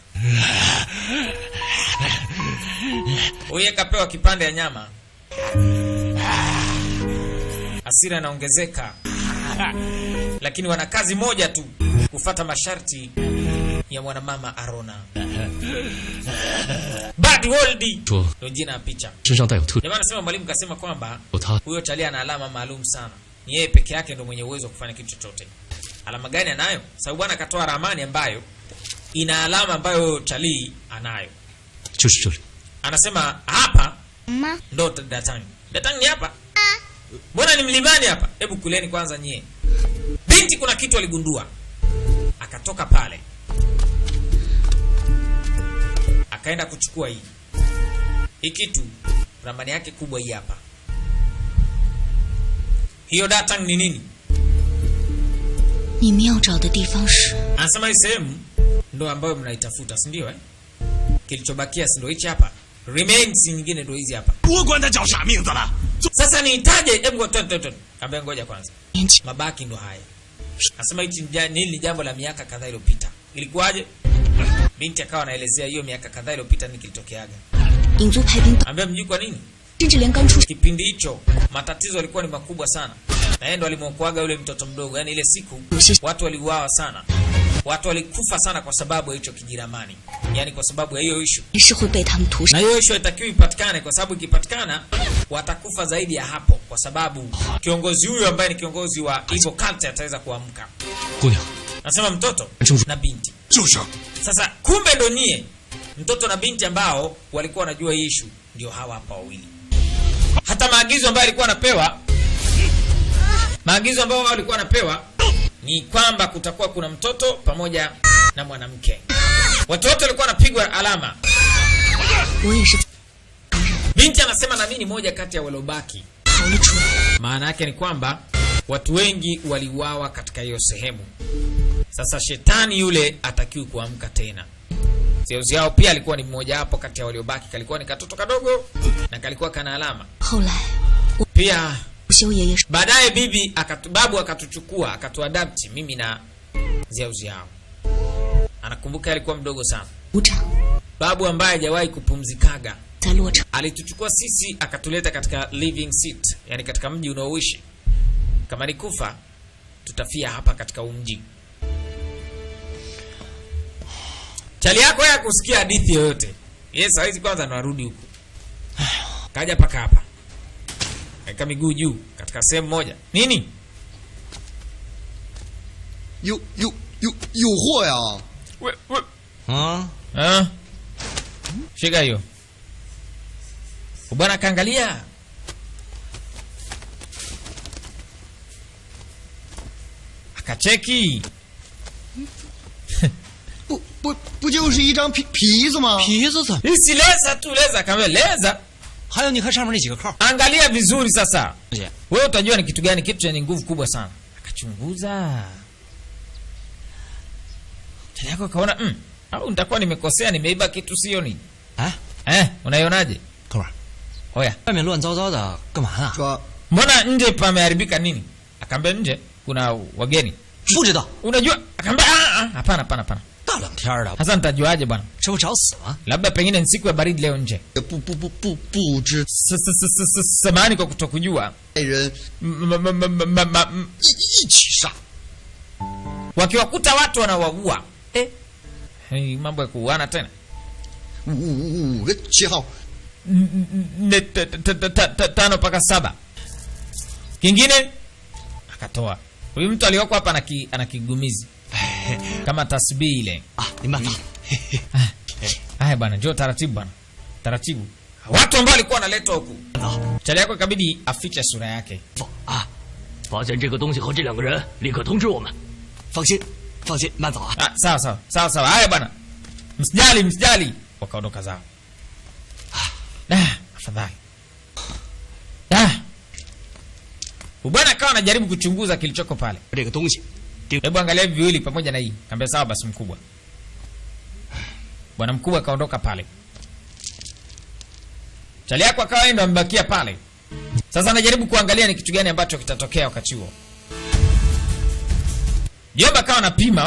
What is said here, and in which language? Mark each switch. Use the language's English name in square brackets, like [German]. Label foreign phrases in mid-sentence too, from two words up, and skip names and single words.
[Swahili] Huyu kapewa kipande ya nyama. Hasira inaongezeka. Lakini wana kazi moja tu, kufuata masharti ya mwanamama Arona. Bad World. Ndio jina ya picha. [Chinese] 身上带有特 [Swahili] Jamaa anasema mwalimu kasema kwamba [Chinese] 有他 [Swahili] huyo Charlie ana alama maalum sana. Ni yeye peke yake ndio mwenye uwezo wa kufanya kitu chochote. Alama gani anayo? Sababu bwana akatoa ramani ambayo ina alama ambayo Charlie anayo. [Chinese] 就是这里。 [Swahili] Anasema hapa ndo Datang. Datang ni hapa? Mbona ni mlimani hapa? Hebu kuleni kwanza nyie. Binti kuna kitu aligundua. Akatoka pale. Akaenda kuchukua hii. Hii kitu ramani yake kubwa hii hapa. Hiyo Datang ni nini? [Chinese] 你们要找的地方是 [Swahili] Anasema hii sehemu ndo ambayo mnaitafuta, si ndio eh? Kilichobakia si ndio hichi hapa. Remains nyingine ndo hizi hapa. [Chinese] 我管他叫啥名字了。 [Swahili] Sasa nihitaje? Hebu kaambia ngoja kwanza. [Chinese] 年纪 [Swahili] Mabaki ndo haya. Nasema hichi ni jambo la miaka kadhaa iliyopita. Ilikuwaje? Binti akawa anaelezea hiyo miaka kadhaa iliyopita nini kilitokeaga. [Chinese] 影族派兵， [Swahili] Ambia mjui kwa nini? [Chinese] 甚至连刚出生 [Swahili] Kipindi hicho matatizo yalikuwa ni makubwa sana. Na yeye ndo alimwokoaga yule mtoto mdogo. Yaani ile siku watu waliuawa sana. Watu walikufa sana kwa sababu ya hicho kijiramani. Yaani kwa sababu ya hiyo issue. [Chinese] 是会被他们屠杀 [Swahili] Na。hiyo issue haitakiwi ipatikane kwa sababu ikipatikana watakufa zaidi ya hapo kwa sababu kiongozi huyu ambaye ni kiongozi wa [English] evil cult [Swahili] ataweza kuamka. [Chinese] 姑娘， [Swahili] Nasema mtoto na binti. [Chinese] 就是， [Swahili] Sasa kumbe ndo nyie mtoto na binti ambao walikuwa wanajua hii issue ndio hawa hapa wawili. Hata maagizo ambayo alikuwa anapewa ni kwamba kutakuwa kuna mtoto pamoja na mwanamke. Watu wote walikuwa wanapigwa alama. [Chinese] 我也是 [Swahili] Binti anasema na mimi ni moja kati ya waliobaki. [Chinese] 逃了出来。 [Swahili] Maana yake ni kwamba watu wengi waliuawa katika hiyo sehemu. Sasa shetani yule atakiwi kuamka tena. Zeuzi yao pia alikuwa ni mmoja hapo kati ya waliobaki, kalikuwa ni katoto kadogo na kalikuwa kana alama. [Chinese] 后来， [Swahili] Pia [Chinese] 修爷爷 [Swahili] baadaye babu akatuchukua, akatuadapti mimi na Zeuzi yao. Anakumbuka alikuwa mdogo sana. [Chinese] 族长 [Swahili] Babu ambaye hajawahi kupumzikaga [Chinese] 在洛城， [Swahili] alituchukua sisi akatuleta katika [English] living seat, [Swahili] yani katika mji unaoishi. Kama ni kufa tutafia hapa katika mji. Chali yako ya kusikia hadithi yoyote. Yes, haizi kwanza ndo arudi huku. Kaja paka hapa. Kaeka miguu juu katika sehemu moja. Nini? [Chinese] 有货呀！啊， [Swahili] Shika hiyo. Bwana kaangalia. Akacheki. [Chinese] 不就是一张皮子吗？皮子怎么？ [Swahili] Hisi leza tu leza kama leza. [Chinese] 还有你看上面那几个扣， [Swahili] Angalia vizuri sasa. [Chinese] 姐， [Swahili] Wewe utajua ni kitu gani, kitu chenye nguvu kubwa sana. Akachunguza. Chali yako kaona, au nitakuwa nimekosea, nimeiba kitu sio ni? [Chinese] 哎， [Swahili] Unaionaje? [Chinese] 哥们儿， [Swahili] Oya, [Chinese] 外面乱糟糟的，干嘛呢？说 [Swahili] mbona nje pameharibika nini? Akaambia nje kuna wageni. [Chinese] 不知道， [Swahili] Unajua? Akaambia hapana. [Chinese] 大冷天的， [Swahili] Sasa nitajuaje bwana? [Chinese] 这不找死吗？ [Swahili] Labda pengine ni siku ya baridi leo nje. [Chinese] 不知 [Swahili] Samahani kwa kutokujua. [Chinese] 爱人 一起杀。 [Swahili] Wakiwakuta watu wanawaua. Hii mambo ya kuuana tena. [Chinese] 5 个7号， [Swahili] 5 mpaka 7. Kingine akatoa. Huyu mtu aliyoko hapa ana kigumizi. Kama tasbihi ile. [Chinese] 啊，你慢走。 [Swahili] Haya bwana, njoo taratibu bwana. Taratibu. Watu ambao walikuwa wanaletwa huku. Chali yako ikabidi afiche sura yake. [Chinese] 啊，发现这个东西和这两个人，立刻通知我们。放心，放心，慢走啊。 [Swahili] Sawa. Haya bwana. Msijali. Wakaondoka zao. Afadhali. Bwana akawa anajaribu kuchunguza kilichoko pale. [Chinese] 这个东西， [Swahili] Hebu angalia hivi viwili pamoja na hii. Kaambia sawa basi mkubwa. Bwana mkubwa akaondoka pale. Chali yako akawa ndo amebakia pale. Sasa anajaribu kuangalia ni kitu gani ambacho kitatokea wakati huo. Jomba akawa anapima.